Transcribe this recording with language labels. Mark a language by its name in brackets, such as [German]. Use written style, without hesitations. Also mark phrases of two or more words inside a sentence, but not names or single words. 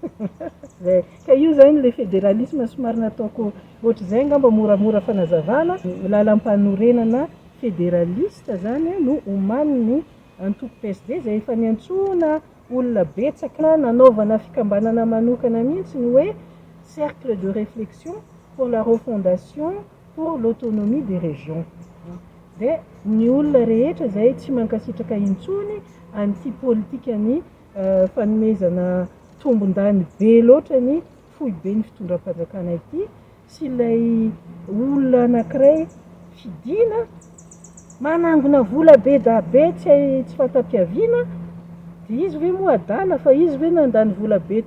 [Malagasy] Ka io zany ilay fédéralisme somary nataoko ohatr'izay ngamba moramora fanazavana. Lalam-panorenana fédéraliste zany no omaniny antoko PSD izay efa niantsoana olona betsaka nanaovana fikambanana manokana mihitsy ny hoe [French] cercle de réflexion pour la refondation pour l'autonomie des régions. [Malagasy] dia ny olona rehetra izay tsy mankasitraka intsony an'ity politika ny fanomezana tombon-dany be loatra ny fohy be ny fitondram-panjakana ity sy ilay olona anankiray fidiana manangona vola be da be tsy fantam-piaviana dia izy hoe moa adala fa izy hoe nandany vola be